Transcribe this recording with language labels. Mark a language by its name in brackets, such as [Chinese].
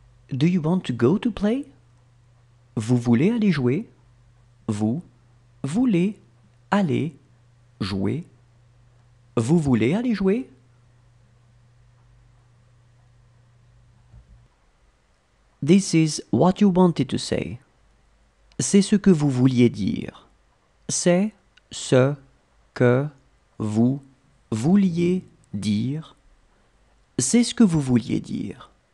[English] Do you want to go to play? [French] Vous voulez aller jouer? Vous voulez aller jouer? Vous voulez aller jouer? [English] This is what you wanted to say. [French] C'est ce que vous vouliez dire. C'est ce que vous vouliez dire. C'est ce que vous vouliez dire.